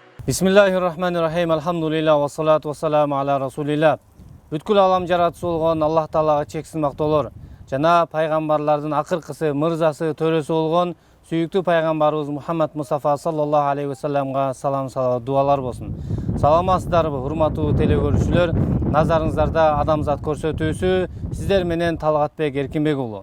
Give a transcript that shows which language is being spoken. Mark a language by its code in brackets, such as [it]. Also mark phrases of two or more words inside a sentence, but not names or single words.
[ar] Бисмиллахир-рахманир-рахим. الحمد لله والصلاة والسلام على رسول الله. [ky] Бүткүл алам жаратуучу болгон Аллах Таалага чексиз мактоолор жана пайгамбарлардын акыркысы, мырзасы, төрөсү болгон сүйүктүү пайгамбарыбыз Мухаммад Мустафа [ar] صلى الله عليه وسلم [ky] салам салават дуалар болсун. Саламатсыздарбы, урматтуу телекөрүүчүлөр? Назарыңыздарда адамзат көрсөтүүсү сиздер менен Талгатбек Эркинбек уулу.